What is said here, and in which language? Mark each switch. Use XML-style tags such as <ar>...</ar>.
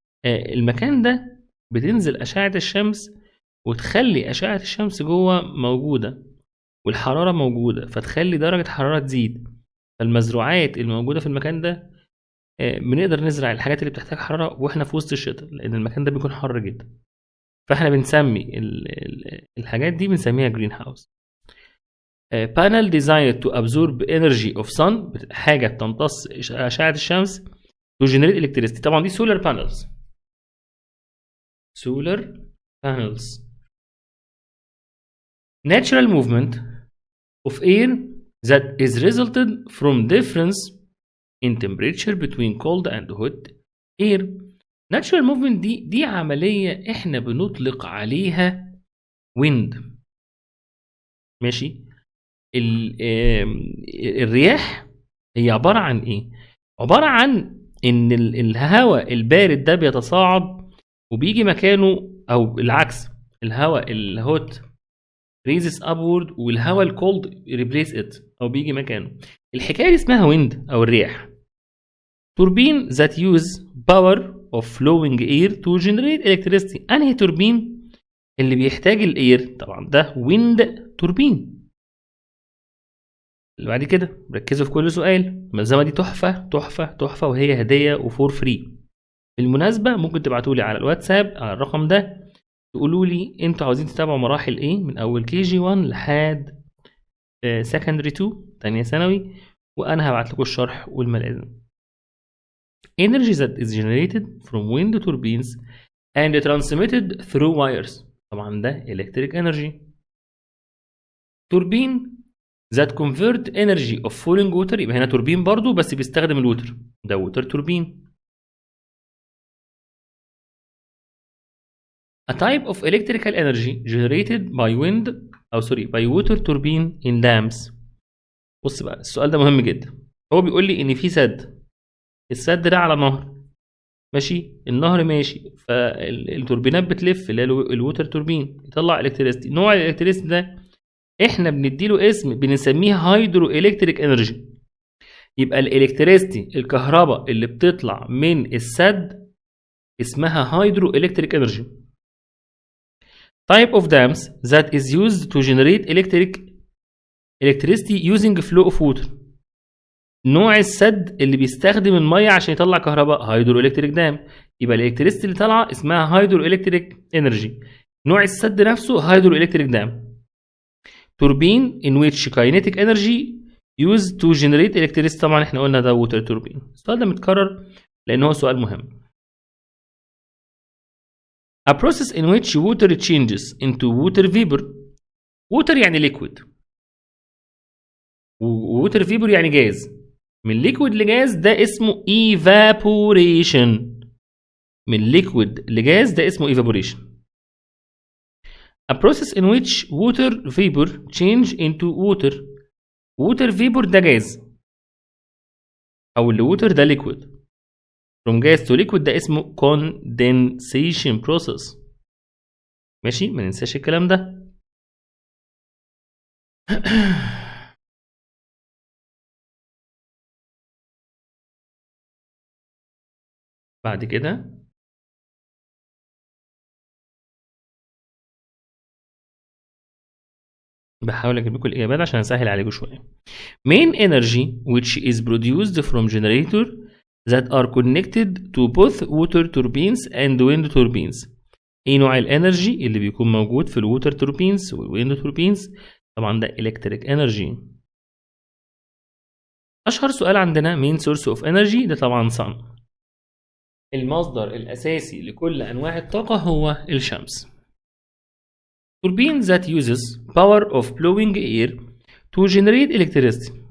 <ar>المكان ده بتنزل أشعة الشمس وتخلي أشعة الشمس جوه موجودة والحرارة موجودة، فتخلي درجة حرارة تزيد. فالمزروعات الموجودة في المكان ده بنقدر نزرع الحاجات اللي بتحتاج حرارة واحنا في وسط الشتاء، لأن المكان ده بيكون حر جدا. فاحنا بنسمي الحاجات دي بنسميها جرين هاوس.</ar> <en>panel designed to absorb energy of sun،</en> <ar>حاجة بتمتص أشعة الشمس</ar> <en>to generate electricity.</en> <ar>طبعا دي solar panels.</ar> <en>solar panels. natural movement of air that is resulted from difference in temperature between cold and hot air.</en> <ar>natural movement دي عملية احنا بنطلق عليها wind ماشي. الرياح هي عبارة عن ايه؟ عبارة عن ان الهواء البارد ده بيتصاعد وبيجي مكانه، او العكس، الهواء الهوت</ar> <en>raises upward</en> <ar>والهواء الكولد</ar> <en>replace it</en> <ar>او بيجي مكانه. الحكاية دي اسمها wind او الرياح.</ar> <en>Turbine that use power of flowing air to generate electricity.</en> <ar>انهي توربين؟ اللي بيحتاج الاير طبعا ده wind توربين. اللي بعد كده ركزوا في كل سؤال. الملزمه دي تحفه تحفه تحفه، وهي هديه وفور فري. بالمناسبه ممكن تبعتوا لي على الواتساب على الرقم ده تقولوا لي انتوا عاوزين تتابعوا مراحل ايه من اول KG1 لحد secondary 2 تانية ثانوي، وانا هبعت لكم الشرح والملازم.</ar> <en>energy that is generated from wind turbines and transmitted through wires.</en> <ar>طبعا ده electric energy.</ar> <en>turbine that convert energy of falling water.</en> <ar>يبقى هنا توربين برضو بس بيستخدم الوتر، ده ووتر توربين.</ar> <en>a type of electrical energy generated by wind by water turbine in dams.</en> <ar>بص بقى السؤال ده مهم جدا. هو بيقول لي ان في سد، السد ده على نهر ماشي، النهر ماشي، فالتوربينات بتلف اللي هي الووتر توربين يطلع الكتريستي. نوع الالكتريستي ده احنا بنديله اسم بنسميه هيدرو الكتريك انرجي. يبقى الالكتريستي الكهرباء اللي بتطلع من السد اسمها هيدرو الكتريك انرجي.</ar> <en>type of dams that is used to generate electricity using flow of water.</en> <ar>نوع السد اللي بيستخدم الميه عشان يطلع كهرباء هيدرو الكتريك دام. يبقى الالكتريستي اللي طالعه اسمها هيدرو الكتريك انرجي. نوع السد نفسه هيدرو الكتريك دام.</ar> <en>turbine in which kinetic energy used to generate electricity.</en> <ar>طبعا احنا قلنا ده water turbine. السؤال ده متكرر لان هو سؤال مهم.</ar> <en>A process in which water changes into water vapor. water يعني liquid water vapor يعني gas.</en> <ar>من liquid لجاز ده اسمه evaporation. من liquid لجاز ده اسمه evaporation.</ar> <en>A process in which water vapor change into water.</en> <ar>water vapor ده جاز او اللي water ده liquid.</ar> <en>from gas to liquid</en> <ar>ده اسمه</ar> <en>condensation process.</en> <ar>ماشي، ما ننساش الكلام ده. بعد كده بحاول اجيب لكم الاجابات عشان اسهل عليكم شويه.</ar> <en>main energy which is produced from generator that are connected to both water turbines and wind turbines.</en> <ar>ايه نوع الانرجي اللي بيكون موجود في الووتر توربينز والويند توربينز؟ طبعا ده electric energy. اشهر سؤال عندنا</ar> <en>main source of energy</en> <ar>ده طبعا sun. المصدر الاساسي لكل انواع الطاقه هو الشمس.</ar> <en>turbine that uses power of blowing air to generate electricity.</en>